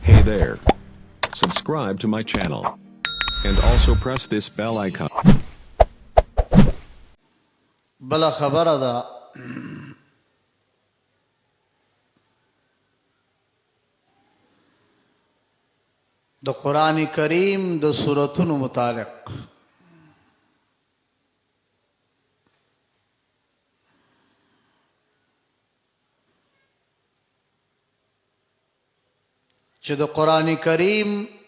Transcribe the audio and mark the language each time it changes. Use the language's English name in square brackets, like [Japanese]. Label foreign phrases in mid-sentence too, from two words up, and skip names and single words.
[English] there. Subscribe to my channel. And also press this bell icon. [Pashto] بلا خبره ده د قرآن کریم د سورتونو متعلق چې د قرآن کریم